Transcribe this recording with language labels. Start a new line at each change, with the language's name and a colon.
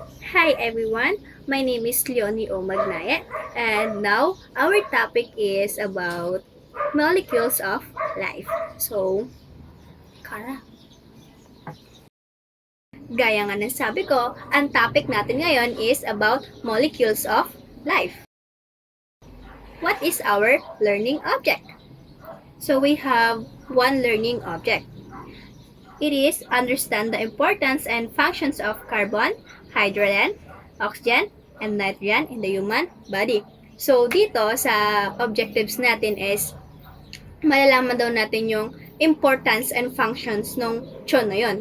English: Hi everyone, my name is Leonie O. Magnaye, and now our topic is about molecules of life. So, Kara.
Filipino: Gaya nga ng sabi ko, ang topic natin ngayon is
English: about molecules of life. What is our learning object? So we have one learning object. It is understand the importance and functions of carbon, hydrogen, oxygen, and nitrogen in the human body.
Filipino: So, dito sa objectives natin is malalaman daw natin yung importance and functions ng tiyon na yun.